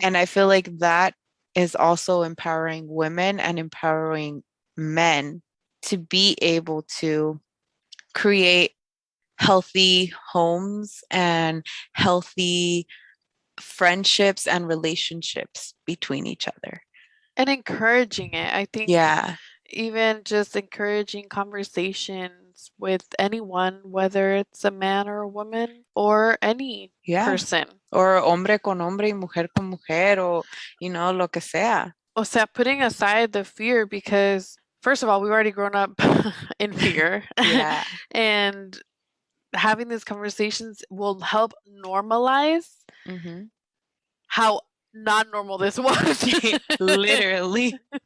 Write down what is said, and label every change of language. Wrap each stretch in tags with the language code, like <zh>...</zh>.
<en>And I feel like that is also empowering women and empowering men to be able to create healthy homes and healthy friendships and relationships between each other. And encouraging it. I think Yeah. even just encouraging conversations with anyone, whether it's a man or a woman or any Yeah. person.</en> <es>Or hombre con hombre y mujer con mujer, o, lo que sea. O sea,</es> <en>putting aside the fear, because first of all, we've already grown up in fear. Yeah. And having these conversations will help normalize Mm-hmm. how not normal this was. Literally.</en>